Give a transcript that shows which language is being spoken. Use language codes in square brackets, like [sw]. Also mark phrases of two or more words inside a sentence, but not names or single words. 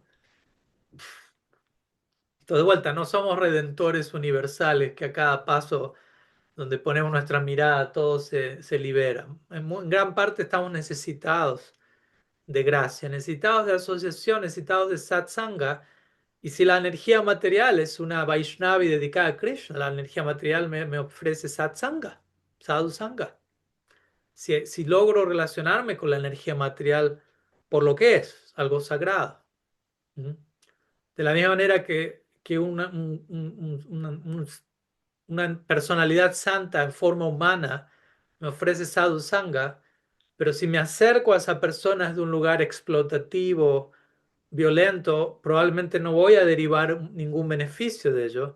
[es] Entonces, de vuelta, no somos redentores universales que a cada paso donde ponemos nuestra mirada todo se libera. En gran parte estamos necesitados de gracia, necesitados de asociación, necesitados de satsanga. Y si la energía material es una Vaishnavi dedicada a Krishna, la energía material me ofrece satsanga, [sa] साधु सङ्ग. [es] Si logro relacionarme con la energía material por lo que es, algo sagrado. ¿Mm? De la misma manera que una personalidad santa en forma humana me ofrece [sa] साधु सङ्ग, [es] pero si me acerco a esa persona desde un lugar explotativo, violento, probablemente no voy a derivar ningún beneficio de ello.